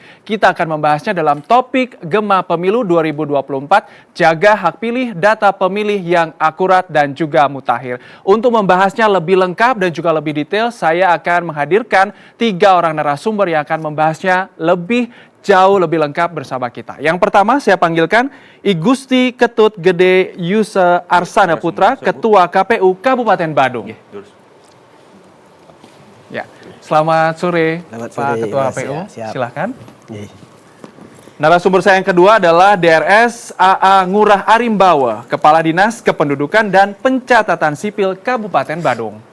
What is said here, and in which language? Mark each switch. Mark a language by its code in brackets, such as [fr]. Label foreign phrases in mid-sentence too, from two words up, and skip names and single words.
[id] Kita akan membahasnya dalam topik Gema Pemilu 2024, jaga hak pilih, data pemilih yang akurat dan juga mutakhir. Untuk membahasnya lebih lengkap dan juga lebih detail, saya akan menghadirkan 3 orang narasumber yang akan membahasnya jauh lebih lengkap bersama kita. Yang pertama saya panggilkan I Gusti Ketut Gede Yuse Arsana Putra, Ketua KPU Kabupaten Badung. Ya, selamat sore, Pak Ketua KPU. Silakan. Narasumber saya yang kedua adalah DRS AA Ngurah Arimbawa, Kepala Dinas Kependudukan dan Pencatatan Sipil Kabupaten Badung.